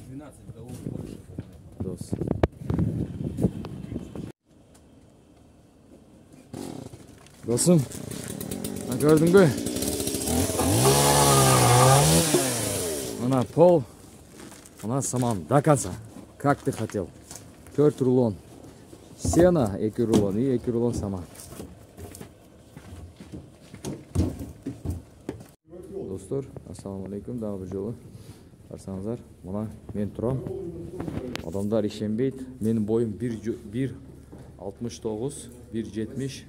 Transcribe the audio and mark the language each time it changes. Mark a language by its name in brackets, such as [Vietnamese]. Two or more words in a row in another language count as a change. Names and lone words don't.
[Kyrgyz] 12 дос. Досум, көрдүңбү? Мына пол, мына саман [Russian] до конца. Как ты хотел? 4 рулон сена, 2 рулон и 2 рулон саман. [Kyrgyz] Достор, [Arabic] السلام عليكم, [Kyrgyz] дагы бир жолу барсаңыздар. Мына мен турам. Адамдар ишенбейт. Менин боюм 1.69, 1.70.